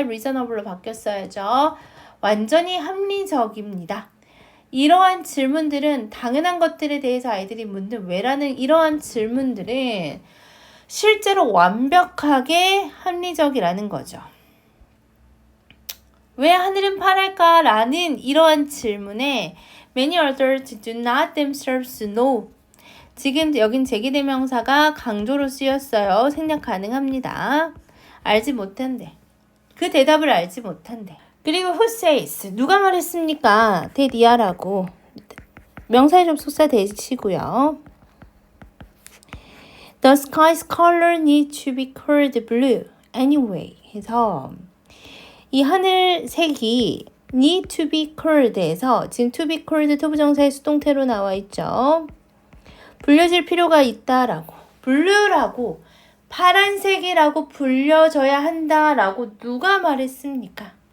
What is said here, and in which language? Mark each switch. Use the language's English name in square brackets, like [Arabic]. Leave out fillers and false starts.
[Korean] reasonable로 바뀌었어야죠. 완전히 합리적입니다. 이러한 질문들은 당연한 것들에 대해서 아이들이 묻는 왜라는 이러한 질문들은 실제로 완벽하게 합리적이라는 거죠. 왜 하늘은 파랄까? 라는 이러한 질문에 [English] many others do not themselves know. [Korean] 지금 여긴 제기대명사가 강조로 쓰였어요. 생략 가능합니다. 알지 못한대. 그 대답을 알지 못한대. 그리고 [English] who says? [Korean] 누가 말했습니까? 대디아라고. 명사의 접속사 대시고요. [English] The sky's color needs to be called blue anyway. [Korean] 해서 이 하늘 색이 [English] need to be called. [Korean] 에서 지금 [English] to be called [Korean] 투부정사의 수동태로 나와 있죠. 불려질 필요가 있다라고. 블루라고 파란색이라고 불려져야 한다라고 누가 말했습니까?